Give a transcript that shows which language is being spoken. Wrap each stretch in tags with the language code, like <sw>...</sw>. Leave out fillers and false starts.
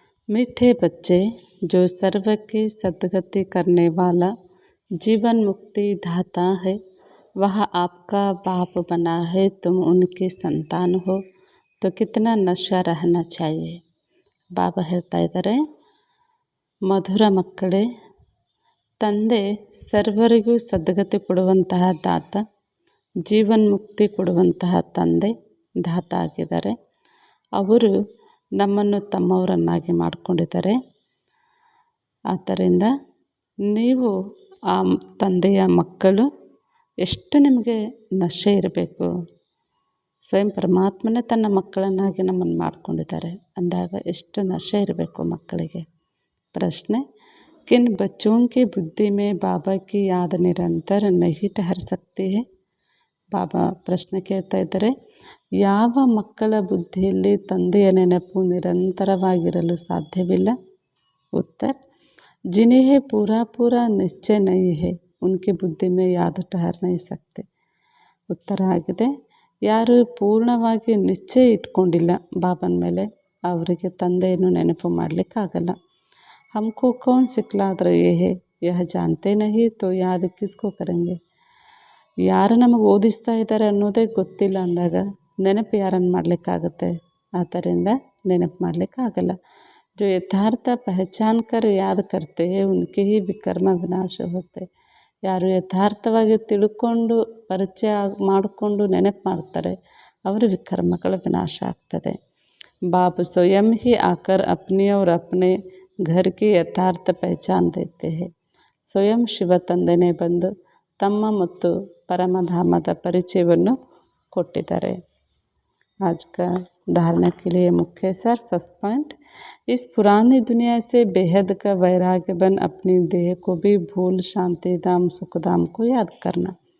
<hi>मीठे बच्चे, जो सर्व की सद्गति करने वाला जीवन मुक्ति दाता है, वह आपका बाप बना है। तुम उनकी संतान हो तो कितना नशा रहना चाहिए।</hi> <kn>बाबा ಹೇಳ್ತಾ ಇದ್ದಾರೆ, ಮಧುರ ಮಕ್ಕಳೇ, ತಂದೆ ಸರ್ವರಿಗೂ ಸದ್ಗತಿ ಕೊಡುವಂತಹ ದಾತ, ಜೀವನ್ಮುಕ್ತಿ ಕೊಡುವಂತಹ ತಂದೆ ದಾತ ಆಗಿದ್ದಾರೆ. ಅವರು ನಮ್ಮನ್ನು ತಮ್ಮವರನ್ನಾಗಿ ಮಾಡಿಕೊಂಡಿದ್ದಾರೆ. ಆದ್ದರಿಂದ ನೀವು ಆ ತಂದೆಯ ಮಕ್ಕಳು. ಎಷ್ಟು ನಿಮಗೆ ನಶೆ ಇರಬೇಕು. ಸ್ವಯಂ ಪರಮಾತ್ಮನೇ ತನ್ನ ಮಕ್ಕಳನ್ನಾಗಿ ನಮ್ಮನ್ನು ಮಾಡಿಕೊಂಡಿದ್ದಾರೆ ಅಂದಾಗ ಎಷ್ಟು ನಶೆ ಇರಬೇಕು ಮಕ್ಕಳಿಗೆ.</kn> <hi>ಪ್ರಶ್ನೆ, किन बच्चों की बुद्धि में बाबा की याद निरंतर नहीं ठहर सकती है?</hi> <kn>ಬಾಬಾ ಪ್ರಶ್ನೆ ಕೇಳ್ತಾ ಇದ್ದಾರೆ, ಯಾವ ಮಕ್ಕಳ ಬುದ್ಧಿಯಲ್ಲಿ ತಂದೆಯ ನೆನಪು ನಿರಂತರವಾಗಿರಲು ಸಾಧ್ಯವಿಲ್ಲ?</kn> <hi>ಉತ್ತರ, जिन्हें पूरा निश्चय नहीं है उनकी बुद्धि में याद ठहर नहीं सकते.</hi> <kn>ಉತ್ತರ ಆಗಿದೆ, ಯಾರು ಪೂರ್ಣವಾಗಿ ನಿಶ್ಚಯ ಇಟ್ಕೊಂಡಿಲ್ಲ ಬಾಬನ ಮೇಲೆ, ಅವರಿಗೆ ತಂದೆಯನ್ನು ನೆನಪು ಮಾಡಲಿಕ್ಕಾಗಲ್ಲ.</kn> <hi>हमको कौन सिखला रहे है, यह जानते नहीं तो याद किसको करेंगे?</hi> <kn>ಯಾರು ನಮಗೆ ಓದಿಸ್ತಾ ಇದ್ದಾರೆ ಅನ್ನೋದೇ ಗೊತ್ತಿಲ್ಲ ಅಂದಾಗ ನೆನಪು ಯಾರನ್ನು ಮಾಡಲಿಕ್ಕಾಗುತ್ತೆ? ಆದ್ದರಿಂದ ನೆನಪು ಮಾಡಲಿಕ್ಕಾಗಲ್ಲ.</kn> <hi>जो यथार्थ पहचान कर याद करते हैं उनके ही विकर्म विनाಶ होते.</hi> <kn>ಯಾರು ಯಥಾರ್ಥವಾಗಿ ತಿಳ್ಕೊಂಡು ಪರಿಚಯ ಮಾಡಿಕೊಂಡು ನೆನಪು ಮಾಡ್ತಾರೆ, ಅವರ ವಿಕರ್ಮಗಳ ವಿನಾಶ ಆಗ್ತದೆ.</kn> <hi>बाप स्वयं ही आकर अपने और अपने घर की ಯಥಾರ್ಥ पहचान देते हैं.</hi> <kn>ಸ್ವಯಂ ಶಿವ ತಂದೆನೇ ಬಂದು ತಮ್ಮ ಮತ್ತು ಪರಮಧಾಮದ ಪರಿಚಯವನ್ನು ಕೊಟ್ಟಿದ್ದಾರೆ.</kn> <hi>आज का धारणा के लिए मुख्य सार. फर्स्ट पॉइंट, इस पुरानी दुनिया से बेहद का वैराग्य बन अपनी देह को भी भूल शांति धाम सुखधाम को याद करना.</hi>